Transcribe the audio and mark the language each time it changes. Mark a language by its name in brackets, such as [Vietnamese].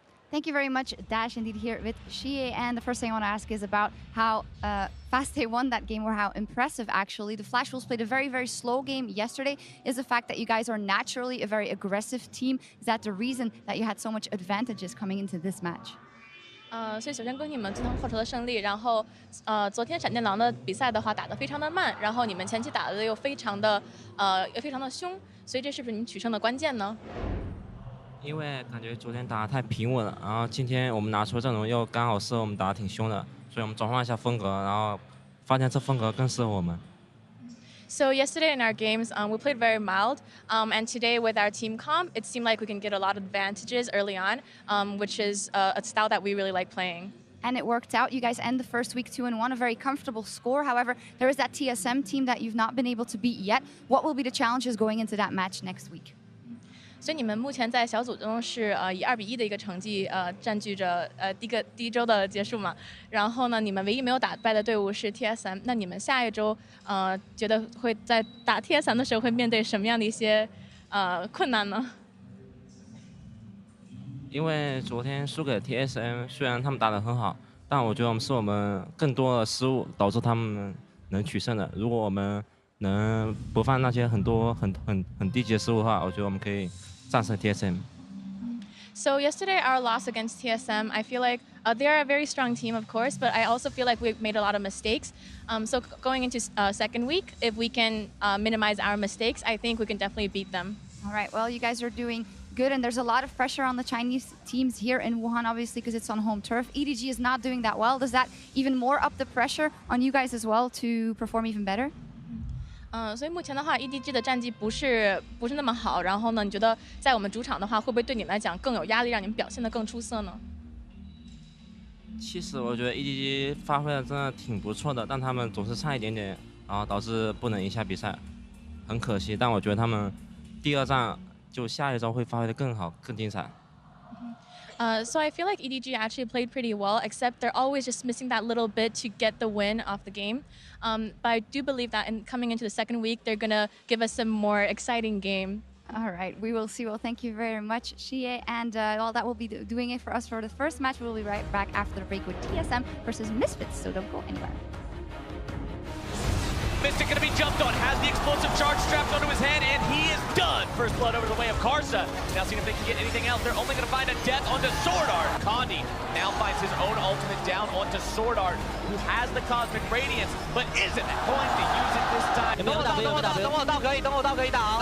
[English] Thank you very much, Dash. Indeed, here with Shie. And the first thing I want to ask is about how fast they won that game, or how impressive, actually. The Flash Wolves played a very, very slow game yesterday. Is the fact that you guys are naturally a very aggressive team, is that the reason that you had so much advantages coming into this match? [Chinese] 所以首先恭喜你们自从复仇的胜利，然后昨天闪电狼的比赛的话打得非常的慢，然后你们前期打得又非常的凶，所以这是不是你们取胜的关键呢？因为感觉昨天打得太平稳了，然后今天我们拿出的阵容又刚好适合我们打得挺凶的，所以我们转换一下风格，然后发现这风格更适合我们。 [English] So yesterday in our games, we played very mild, and today with our team comp, it seemed like we can get a lot of advantages early on, which is a style that we really like playing. And it worked out. You guys end the first week 2-1, a very comfortable score. However, there is that TSM team that you've not been able to beat yet. What will be the challenges going into that match next week? [Chinese] 所以你们目前在小组中是以2-1的一个成绩占据着第一周的结束嘛，然后呢，你们唯一没有打败的队伍是 TSM， 那你们下一周觉得会在打 TSM 的时候会面对什么样的一些困难呢？因为昨天输给 TSM， 虽然他们打得很好，但我觉得是我们更多的失误导致他们能取胜的。如果我们能不犯那些很低级的失误的话，我觉得我们可以战胜 TSM。 [English] So yesterday, our loss against TSM, I feel like they are a very strong team, of course, but I also feel like we've made a lot of mistakes. So going into second week, if we can minimize our mistakes, I think we can definitely beat them. All right, well, you guys are doing good, and there's a lot of pressure on the Chinese teams here in Wuhan, obviously, because it's on home turf. EDG is not doing that well. Does that even more up the pressure on you guys as well to perform even better? [Chinese] 所以目前的话 ，EDG 的战绩不是那么好。然后呢，你觉得在我们主场的话，会不会对你们来讲更有压力，让你们表现得更出色呢？其实我觉得 EDG 发挥的真的挺不错的，但他们总是差一点点，然后导致不能赢下比赛，很可惜。但我觉得他们第二战就下一周会发挥的更好、更精彩。 [English] So I feel like EDG actually played pretty well, except they're always just missing that little bit to get the win off the game. But I do believe that coming into the second week, they're gonna give us some more exciting game. All right, we will see. Well, thank you very much, Xie. And well, that will be doing it for us for the first match. We'll be right back after the break with TSM versus Misfits, so don't go anywhere. Mystic gonna be jumped on, has the explosive charge strapped onto his head, and he is done. First blood over the way of Karsa. Now seeing if they can get anything else. They're only gonna find a death onto Sword Art. Condi now finds his own ultimate down onto Sword Art, who has the Cosmic Radiance, but isn't going to use it this time. [Chinese] 等我到可以，等我到可以打哦。